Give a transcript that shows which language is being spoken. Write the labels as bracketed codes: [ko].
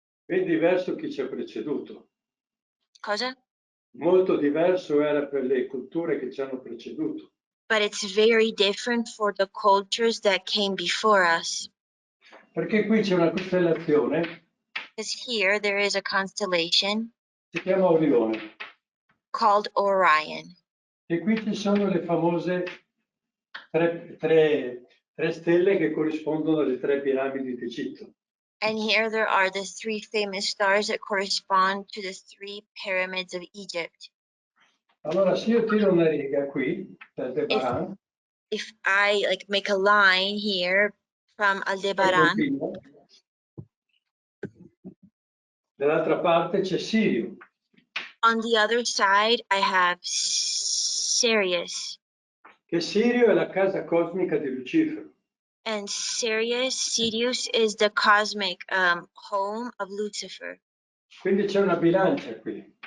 [it] È diverso chi ci ha preceduto. Cosa? Molto diverso era per le culture che ci hanno preceduto. [en] But it's very different for the cultures that came before us. [it] Perché qui c'è una costellazione. [en] Because here there is a constellation. [it] Si chiama Orione. [en] Called Orion. [it] E qui ci sono le famose tre stelle che corrispondono alle tre piramidi d'Egitto. [en] And here there are the three famous stars that correspond to the three pyramids of Egypt. [it] Allora, se io tiro una riga qui, Aldebaran, [en] if I make a line here from Aldebaran, [it] dall'altra parte c'è Sirio. [en] On the other side, I have Sirius. [it] Che Sirio è la casa cosmica di Lucifero. [en] And Sirius is the cosmic home of Lucifer. [it] Quindi c'è una bilancia qui.